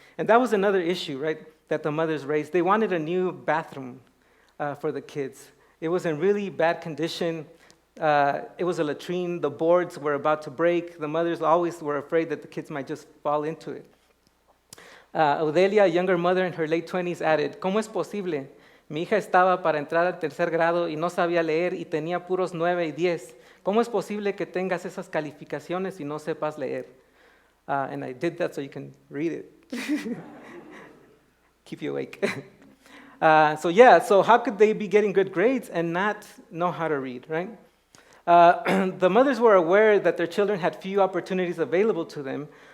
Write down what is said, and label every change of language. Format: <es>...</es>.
<en>And that was another issue, right, that the mothers raised. They wanted a new bathroom for the kids. It was in really bad condition. It was a latrine. The boards were about to break. The mothers always were afraid that the kids might just fall into it. Odelia, a younger mother in her late 20s, added,</en> <es>¿Cómo es posible? Mi hija estaba para entrar al tercer grado y no sabía leer y tenía puros 9 y 10. ¿Cómo es posible que tengas esas calificaciones y no sepas leer?</es> <en>And I did that so you can read it. Keep you awake. So how could they be getting good grades and not know how to read, right? The mothers were aware that their children had few opportunities available to them.</en>